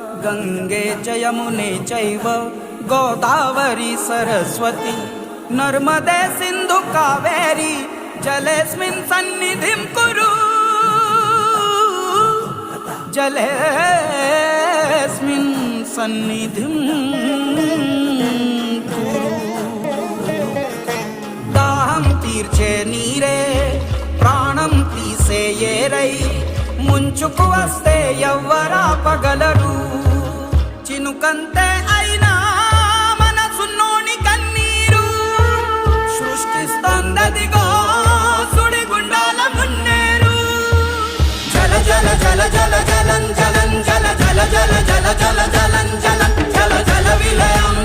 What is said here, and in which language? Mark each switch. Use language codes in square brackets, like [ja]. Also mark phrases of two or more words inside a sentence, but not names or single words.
[sa] गंगे च यमुने चैव गोदावरी सरस्वती नर्मदे सिंधु कावेरी जलेस्मिन् सन्निधिं कुरु जलेस्मिन् सन्निधिं कुरु। दाहं तीर्चे नीरे [te] ప్రాణం తీసేయేరై ముంచుకు వస్తే ఎవ్వరాపగలరు చినుకంతే అయినా మనసున్నోని కన్నీరు సృష్టిస్తోందదిగో సుడిగుండాల మున్నేరు జల జల జల జల జలం జలం జల జల జల జల జల జలం జలం జల జల విలయ